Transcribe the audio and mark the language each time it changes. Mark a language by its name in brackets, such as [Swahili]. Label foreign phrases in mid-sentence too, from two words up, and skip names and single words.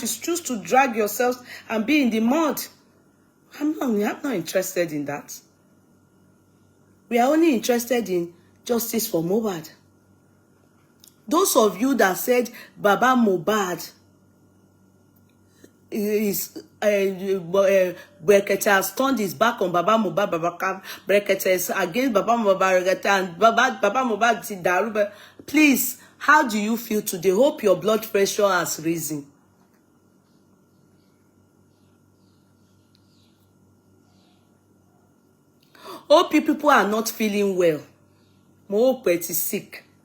[English] You choose to drag yourselves and be in the mud. I'm not interested in that. We are only interested in justice for Mohbad. Those of you that said Baba Mohbad is Brekete has turned his back on Baba Mohbad, Brekete is against Baba Mohbad, and Baba Mohbad is Daruba. Please, how do you feel today? Hope your blood pressure has risen. Hope people are not feeling well. Mohbad is sick.